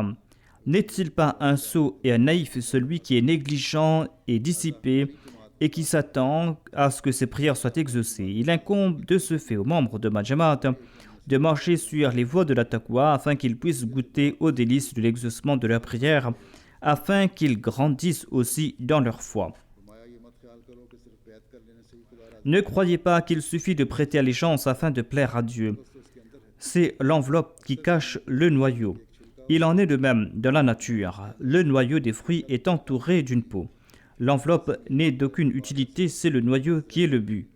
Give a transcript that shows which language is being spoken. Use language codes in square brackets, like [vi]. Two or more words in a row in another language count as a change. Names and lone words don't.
[fr] N'est-il pas un sot et un naïf celui qui est négligent et dissipé et qui s'attend à ce que ses prières soient exaucées? Il incombe de ce fait aux membres de Majamat de marcher sur les voies de la taqwa afin qu'ils puissent goûter aux délices de l'exaucement de leurs prières, afin qu'ils grandissent aussi dans leur foi. [ur] فرمایا یہ مت خیال کرو کہ صرف بیعت کر لینے سے ہی خدا راضی [fr] Ne croyez pas qu'il suffit de prêter allégeance afin de plaire à Dieu. C'est l'enveloppe qui cache le noyau. Il en est de même dans la nature. Le noyau des fruits est entouré d'une peau. L'enveloppe n'est d'aucune utilité, c'est le noyau qui est le but.